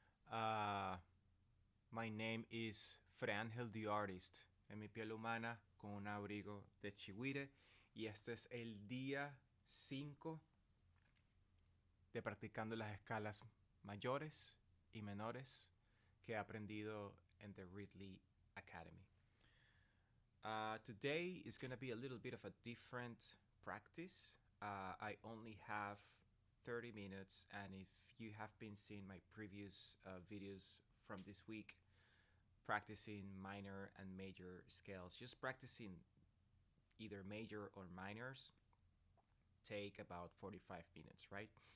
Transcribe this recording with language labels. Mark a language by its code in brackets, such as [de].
[en] Uh, my name is Frangel the Artist. [es] En mi piel humana con un abrigo de chihuire. Y este es el día 5 de practicando las escalas mayores y menores que he aprendido en the Ridley Academy. [en] Today is going to be a little bit of a different practice. I only have 30 minutes, and if you have been seeing my previous videos from this week, practicing minor and major scales, just practicing either major or minors, take about 45 minutes, right?